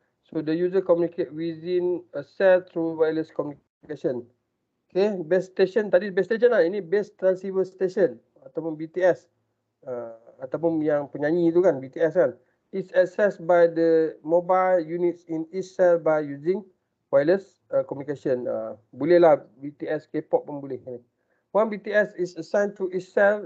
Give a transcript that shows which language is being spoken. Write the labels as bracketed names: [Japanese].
[English] So the user communicate within a cell through wireless communication. [Malay] Okay, base station tadi base station lah. Ini base transceiver station ataupun BTS, ataupun yang penyanyi itu kan, BTS kan. [English] It's accessed by the mobile units in each cell by using wireless communication. [Malay] Bolehlah BTS K-pop pun boleh. [English] One BTS is assigned to each cell.